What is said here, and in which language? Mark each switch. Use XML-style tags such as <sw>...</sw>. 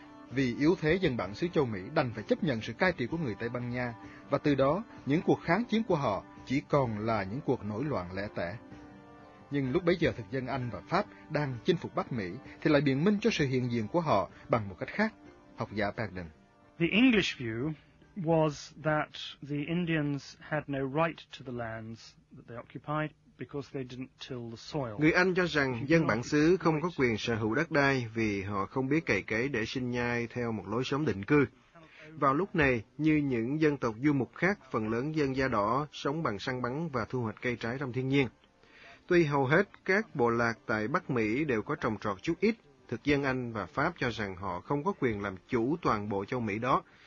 <vi>Vì yếu thế, dân bản xứ châu Mỹ đành phải chấp nhận sự cai trị của người Tây Ban Nha, và từ đó những cuộc kháng chiến của họ chỉ còn là những cuộc nổi loạn lẻ tẻ. Nhưng lúc bấy giờ thực dân Anh và Pháp đang chinh phục Bắc Mỹ thì lại biện minh cho sự hiện diện của họ bằng một cách khác. Học giả Bergden.</vi> <en>The English view was that the Indians had no right to the lands that they occupied because they didn't till the soil.</en> <vi>Người Anh cho rằng dân bản xứ không có quyền sở hữu đất đai vì họ không biết cày cấy để sinh nhai theo một lối sống định cư. Vào lúc này, như những dân tộc du mục khác, phần lớn dân da đỏ sống bằng săn bắn và thu hoạch cây trái trong thiên nhiên. Tuy hầu hết các bộ lạc tại Bắc Mỹ đều có trồng trọt chút ít, thực dân Anh và Pháp cho rằng họ không có quyền làm chủ toàn bộ châu Mỹ đó.</vi>